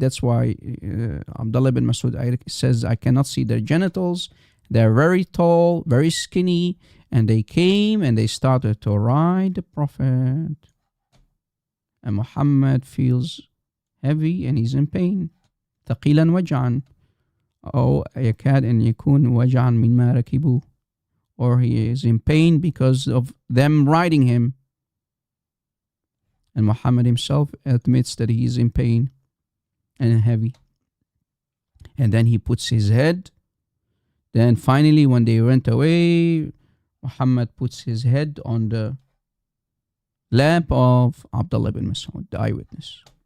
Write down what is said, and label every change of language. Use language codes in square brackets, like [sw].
[en] That's why Abdullah bin Masud says, I cannot see their genitals. They're very tall, very skinny, and they came and they started to ride the Prophet. And Muhammad feels heavy and he's in pain. [ar] ثقيلا وجعا أو يكاد أن يكون وجعا مما ركبوه. [en] Or he is in pain because of them riding him. And Muhammad himself admits that he is in pain and heavy. And then he puts his head. Then finally, when they went away, Muhammad puts his head on the lap of Abdullah bin Mas'ud, the eyewitness.